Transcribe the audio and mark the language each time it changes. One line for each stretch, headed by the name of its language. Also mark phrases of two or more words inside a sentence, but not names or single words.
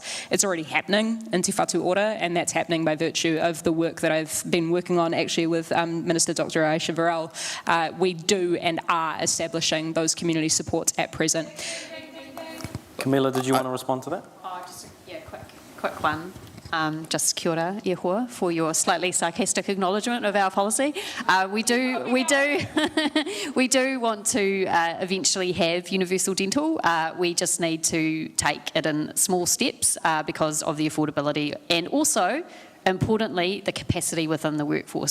English: It's already happening in Te Whatu Ora, and that's happening by virtue of the work that I've been working on actually with Minister Dr. Aisha Varel. We do and are establishing those community supports at present. Camilla, did you want to respond to that? Quick one. Just
Māori: kia ora, e hoa,
English: for your slightly sarcastic acknowledgement of our policy. We do want to eventually have universal dental. We just need to take it in small steps because of the affordability, and also importantly, the capacity within the workforce.